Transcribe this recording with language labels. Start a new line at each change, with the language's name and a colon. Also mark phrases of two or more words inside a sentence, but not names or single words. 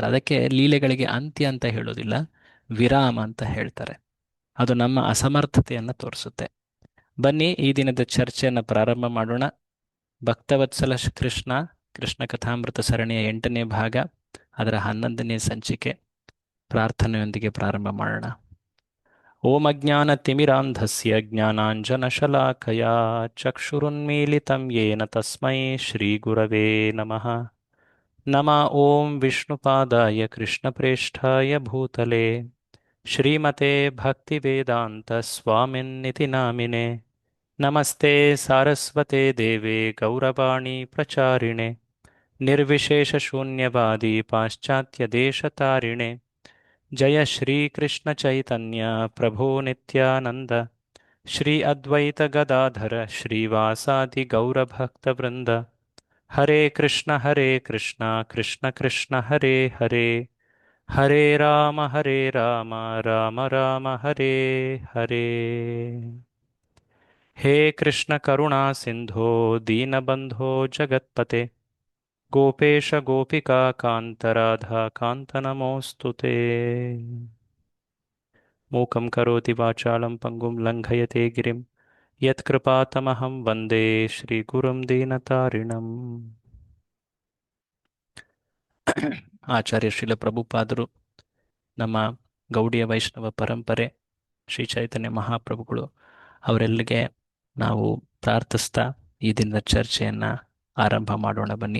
Kannada: ಅದಕ್ಕೆ ಲೀಲೆಗಳಿಗೆ ಅಂತ್ಯ ಅಂತ ಹೇಳೋದಿಲ್ಲ, ವಿರಾಮ ಅಂತ ಹೇಳ್ತಾರೆ. ಅದು ನಮ್ಮ ಅಸಮರ್ಥತೆಯನ್ನು ತೋರಿಸುತ್ತೆ. ಬನ್ನಿ ಈ ದಿನದ ಚರ್ಚೆಯನ್ನು ಪ್ರಾರಂಭ ಮಾಡೋಣ. ಭಕ್ತವತ್ಸಲ ಕೃಷ್ಣ ಕೃಷ್ಣ ಕಥಾಮೃತ ಸರಣಿಯ 8ನೇ ಭಾಗ, ಅದರ 11ನೇ ಸಂಚಿಕೆ ಪ್ರಾರ್ಥನೆಯೊಂದಿಗೆ ಪ್ರಾರಂಭ ಮಾಡೋಣ.
Sanskrit: ಓಂ ಅಜ್ಞಾನತಿಮಿರಾಂಧಸ್ಯ ಜ್ಞಾನಾಂಜನಶಲಾಕಯಾ ಚಕ್ಷುರುನ್ಮೀಲಿತಂ ಯೇನ ತಸ್ಮೈ ಶ್ರೀಗುರವೇ ನಮಃ. ನಮಃ ಓಂ ವಿಷ್ಣುಪಾದಾಯ ಕೃಷ್ಣಪ್ರೇಷ್ಠಾಯ ಭೂತಲೆ ಶ್ರೀಮತೆ ಭಕ್ತಿವೇದಾಂತ ಸ್ವಾಮಿನ್ನಿತಿ ನಾಮಿನೆ. ನಮಸ್ತೆ ಸಾರಸ್ವತೆ ದೇವೆ ಗೌರವಾಣಿ ಪ್ರಚಾರಿಣೆ ನಿರ್ವಿಶೇಷಶೂನ್ಯವಾದಿ ಪಾಶ್ಚಾತ್ಯದೇಶತಾರಿಣೆ. ಜಯ ಶ್ರೀ ಕೃಷ್ಣ ಚೈತನ್ಯ ಪ್ರಭೋ ನಿತ್ಯಾನಂದ ಶ್ರೀ ಅದ್ವೈತ ಗದಾಧರ ಶ್ರೀವಾಸಾದಿ ಗೌರಭಕ್ತವೃಂದ. ಹರೇ ಕೃಷ್ಣ ಕೃಷ್ಣ ಕೃಷ್ಣ ಹರೇ ಹರೇ, ಹರೇ ರಾಮ ರಾಮ ರಾಮ ಹರೇ ಹರೇ. ಹೇ ಕೃಷ್ಣ ಕರುಣಾ ಸಿಂಧೋ ದೀನಬಂಧೋ ಜಗತ್ಪತೆ ಗೋಪೇಶ ಗೋಪಿಕಾ ಕಾಂತ ರಾಧಾ ಕಾಂತ ನಮೋಸ್ತುತೆ. ಮೂಕಂ ಕರೋತಿ ವಾಚಾಳಂ ಪಂಗುಂ ಲಂಘಯತೆ ಗಿರಿಂ ಯತ್ಕೃಪಾತಮಹಂ ವಂದೇ ಶ್ರೀಗುರುಂ ದೀನತಾರಿಣಂ.
Kannada: ಆಚಾರ್ಯ ಶ್ರೀಲ ಪ್ರಭುಪಾದರು, ನಮ್ಮ ಗೌಡಿಯ ವೈಷ್ಣವ ಪರಂಪರೆ, ಶ್ರೀ ಚೈತನ್ಯ ಮಹಾಪ್ರಭುಗಳು ಅವರೆಲ್ಲಿಗೆ ನಾವು ಪ್ರಾರ್ಥಿಸ್ತಾ ಈ ದಿನದ ಚರ್ಚೆಯನ್ನು ಆರಂಭ ಮಾಡೋಣ ಬನ್ನಿ.